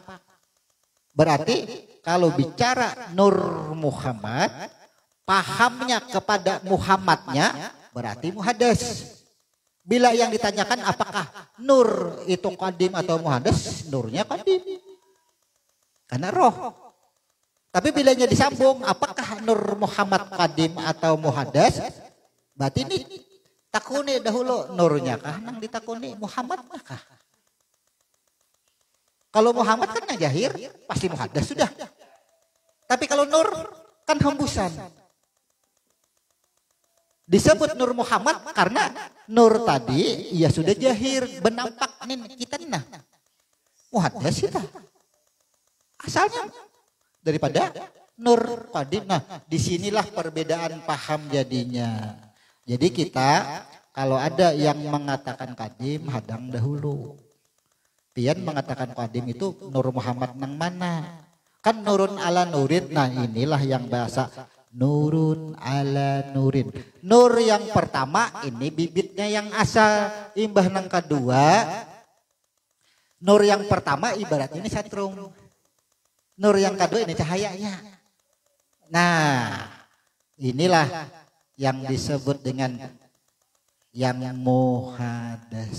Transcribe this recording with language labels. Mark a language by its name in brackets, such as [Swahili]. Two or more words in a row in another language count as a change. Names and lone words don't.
[Indonesian] Berarti kalau bicara Nur Muhammad, pahamnya kepada Muhammadnya berarti muhaddas. [Banjar] Bila yang ditanyakan apakah nur itu qadim atau muhaddas, nurnya qadim. Karena roh. Tapi bilanya disambung, apakah Nur Muhammad qadim atau muhaddas? Berarti ini takuni dahulu nurnya kah? Nang ditakuni Muhammad kah? Kalau Muhammad kan yang jahir, pasti muhaddas sudah. [Indonesian] Tapi kalau nur kan hembusan. [Banjar] Disebut Nur Muhammad karena nur tadi ya sudah jahir, benampak nih kita nah. [Indonesian] Muhaddas kita. Asalnya daripada nur qadim. Nah, disinilah perbedaan paham jadinya. Jadi kita kalau ada yang mengatakan qadim, [Banjar] hadang dahulu. Pian mengatakan qadim itu Nur Muhammad nang mana? [Arabic] Kan نور على نور. [Indonesian] Nah, inilah yang bahasa [Arabic] نور على نور. [Banjar] Nur yang pertama ini bibitnya yang asal, imbah nang kedua. [Indonesian] Nur yang pertama ibarat ini satrum. Nur yang kedua ini cahayanya. Nah, inilah yang disebut dengan yang muhadas.